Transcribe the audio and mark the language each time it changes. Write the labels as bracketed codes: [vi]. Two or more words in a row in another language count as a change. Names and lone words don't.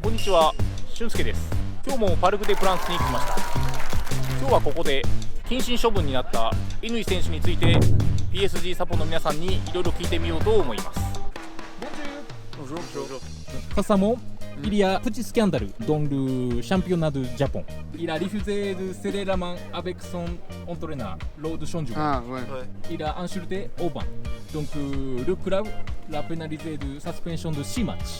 [ja] は、俊介です。今日もパルク・デ・プランスに来ました。今日はここで謹慎処分になった乾選手について PSG サポの皆さんにいろいろ聞いてみようと思います。 [fr] Récemment, il y a un petit scandale dans le championnat du Japon. Il a refusé de serrer la main avec son entraîneur, Lord Shonju. Ah ouais. Il a insulté Aubin. Donc le club l'a pénalisé de suspension de 6 matchs.